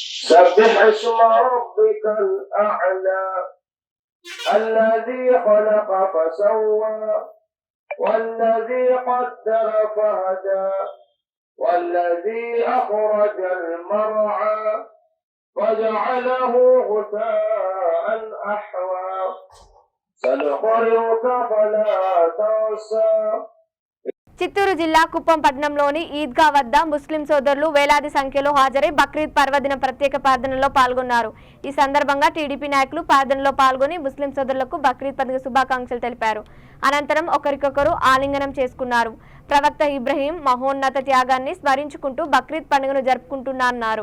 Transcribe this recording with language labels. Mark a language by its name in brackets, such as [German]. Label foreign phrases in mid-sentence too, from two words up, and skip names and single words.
[Arabic] سبح اسم ربك الأعلى الذي خلق فسوى والذي قدر فهدى والذي أخرج المرعى فجعله غثاء أحوى سنقرئك فلا تنسى. [Telugu] చిత్తూరు జిల్లా కుప్పం పట్టణంలోని ఈద్గా వద్ద ముస్లిం సోదరులు వేలాది సంఖ్యలో హాజరై బక్రీద్ పర్వదిన ప్రత్యేక ప్రార్థనలో పాల్గొన్నారు. ఈ సందర్భంగా టీడీపీ నాయకులు ప్రార్థనలో పాల్గొని ముస్లిం సోదరులకు బక్రీద్ పండుగ శుభాకాంక్షలు తెలిపారు. అనంతరం ఒకరికొకరు ఆలింగనం చేసుకున్నారు. ప్రవక్త ఇబ్రహీం మహోన్నత త్యాగాన్ని స్మరించుకుంటూ బక్రీద్ పండుగను జరుపుకుంటున్నారన్నారు.